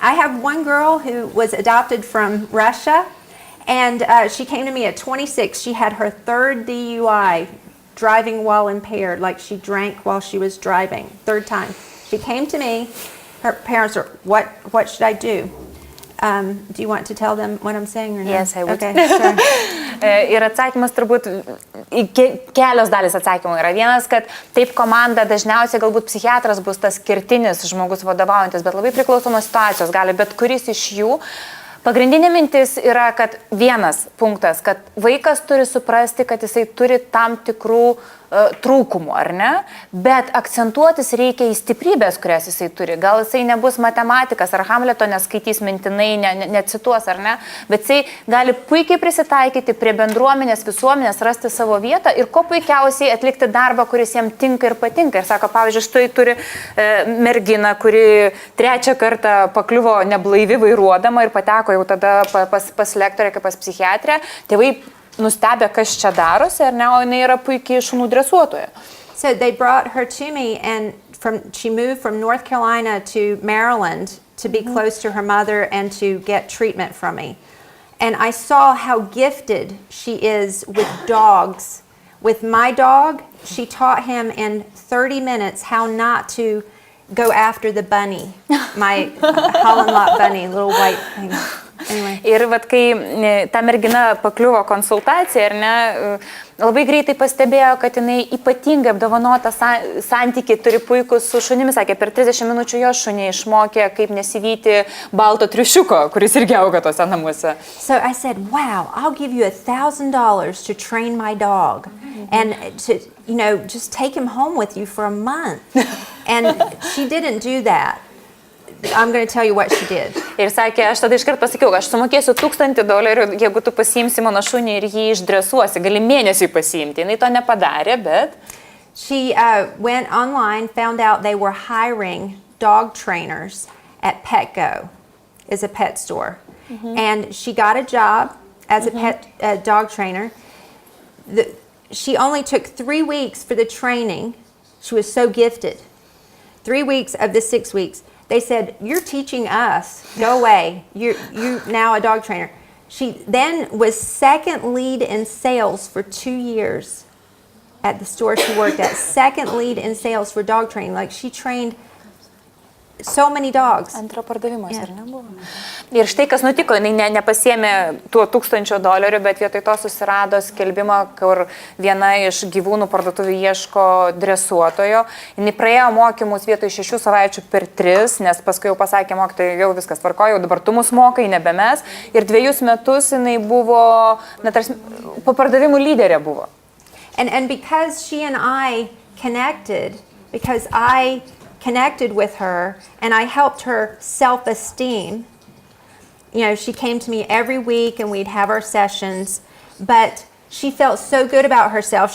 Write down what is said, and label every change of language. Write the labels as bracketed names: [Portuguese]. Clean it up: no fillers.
[English] I have one girl who was adopted from Russia, and she came to me at 26. She had her third DUI, driving while impaired, like she drank while she was driving, third time. She came to me. Her parents were, what should I do? Do you want to tell them what I'm saying or no? Yes, I would. Okay, sure. [Lithuanian] Ir atsakymas turbūt, kelios dalis atsakymų yra. Vienas, kad taip komanda dažniausiai galbūt psichiatras bus tas kertinis žmogus vadovaujantis, bet labai priklauso nuo situacijos, gali bet kuris iš jų. Pagrindinė mintis yra, kad vienas punktas, kad vaikas turi suprasti, kad jisai turi tam tikrų trūkumų, ar ne? Bet akcentuotis reikia į stiprybės, kurias jisai turi. Gal jisai nebus matematikas, ar Hamleto neskaitys mintinai, necituos, ar ne? Bet jisai gali puikiai prisitaikyti prie bendruomenės, visuomenės, rasti savo vietą ir kuo puikiausiai atlikti darbą, kuris jam tinka ir patinka. Ir sako, pavyzdžiui, štai turi merginą, kuri 3 kartą pakliuvo neblaivi vairuodama ir pateko jau tada pas lektorę, kaip pas psichiatrę. Tėvai nustebę, kas čia darosi, ar ne, o jinai yra puikiai šunų dresuotoja. [English] So they brought her to me, and she moved from North Carolina to Maryland to be close to her mother and to get treatment from me. And I saw how gifted she is with dogs. With my dog, she taught him in 30 minutes how not to go after the bunny, my Holland lot bunny, little white thing. Anyway. [Lithuanian] Ir vat, kai ta mergina pakliuvo konsultaciją, ar ne, labai greitai pastebėjo, kad jinai ypatingai apdovanota santykiai turi puikus su šunimis. Sakė, per 30 minučių jo šunį išmokė, kaip nesivyti balto triušiuko, kuris irgi auga tose namuose. [English] So I said, wow, I'll give you $1,000 to train my dog and to, just take him home with you for a month. And she didn't do that. I'm going to tell you what she did. [Lithuanian] Ir sakė, aš tada iškart pasakiau, aš sumokėsiu $1,000, jeigu tu pasiimsi mano šunį ir jį išdresuosi, gali mėnesiui pasiimti. Jinai to nepadarė, bet... [English] She went online, found out they were hiring dog trainers at Petco, is a pet store. And she got a job as a pet dog trainer. She only took 3 weeks for the training. She was so gifted. 3 weeks of the 6 weeks. They said, you're teaching us, go away, you're now a dog trainer. She then was second lead in sales for 2 years at the store she worked at. Second lead in sales for dog training. Like she trained so many dogs. [Lithuanian] Antro pardavimuose, ar nebuvo? Ir štai kas nutiko, jinai nepasiėmė tuo $1,000, bet vietoj to susirado skelbimą, kur viena iš gyvūnų parduotuvių ieško dresuotojo. Jinai praėjo mokymus vietoj 6 savaičių per 3, nes paskui jau pasakė mokytojai, jau viskas tvarkojo, jau dabar tu mus mokai, nebe mes. Ir 2 metus jinai buvo, po pardavimų lyderė buvo. [English] And because she and I connected, because I connected with her and I helped her self-esteem. She came to me every week and we'd have our sessions, but she felt so good about herself.